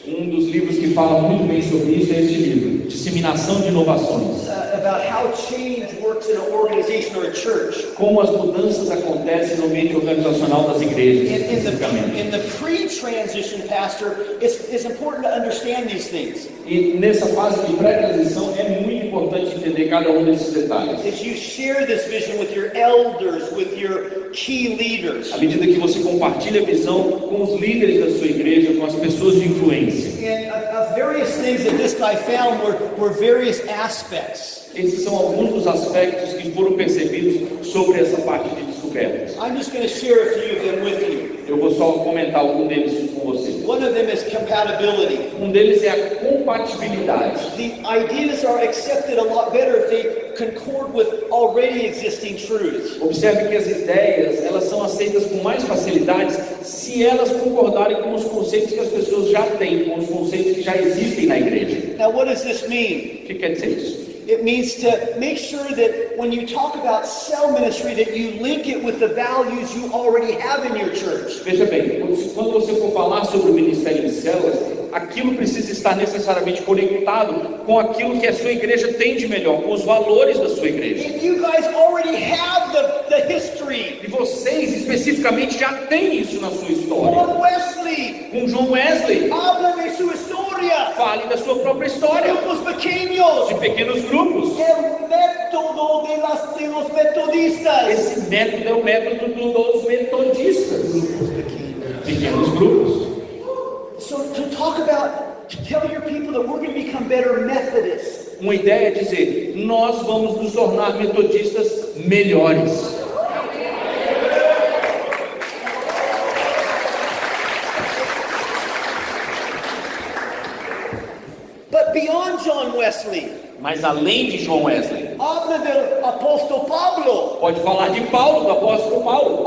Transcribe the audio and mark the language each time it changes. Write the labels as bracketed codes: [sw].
[pt] Dos livros que fala muito bem sobre isso é este livro, Disseminação de Inovações. [en] About how change works in an organization or a church. [pt] Como as mudanças acontecem no ambiente organizacional das igrejas. [en] In the pre-transition, pastor, it's important to understand these things. [pt] E nessa fase de pré-transição é muito importante entender cada um desses detalhes. [en] As you share this vision with your elders, with your key leaders. [pt] À medida que você compartilha a visão com os líderes da sua igreja, com as pessoas de influência. [en] And various things that this guy found were various aspects. [pt] Esses são alguns dos aspectos que foram percebidos sobre essa parte de descobertas. [en] I'm just going to share a few of them with you. [pt] Eu vou só comentar algum deles com vocês. [en] One of them is compatibility. [pt] Um deles é a compatibilidade. [en] The ideas are accepted a lot better if they concord with already existing truths. [pt] Observe que as ideias, elas são aceitas com mais facilidade se elas concordarem com os conceitos que as pessoas já têm, com os conceitos que já existem na igreja. [en] Now, what does this mean? [pt] O que quer dizer isso? [en] It means to make sure that when you talk about cell ministry, that you link it with the values you already have in your church. [pt] Veja bem, quando você for falar sobre o ministério de células, aquilo precisa estar necessariamente conectado com aquilo que a sua igreja tem de melhor, com os valores da sua igreja. [en] And you guys already have the history. [pt] E vocês especificamente já têm isso na sua história. [en] John Wesley, [pt] Com João Wesley, [es] habla de [pt] sua história. [es] historia. [pt] Fale da sua própria história. [es] Grupos pequeños. [pt] De pequenos grupos. [es] El método de los metodistas. [pt] Esse método é o método dos metodistas. [es] Grupos pequeños. [pt] Pequenos grupos. [en] So to tell your people that we're going to become better Methodists. [pt] Uma ideia é dizer, nós vamos nos tornar metodistas melhores. [en] But beyond John Wesley, [pt] mas além de João Wesley, [es] habla del apóstol Pablo. [pt] Pode falar de Paulo, do apóstolo Paulo.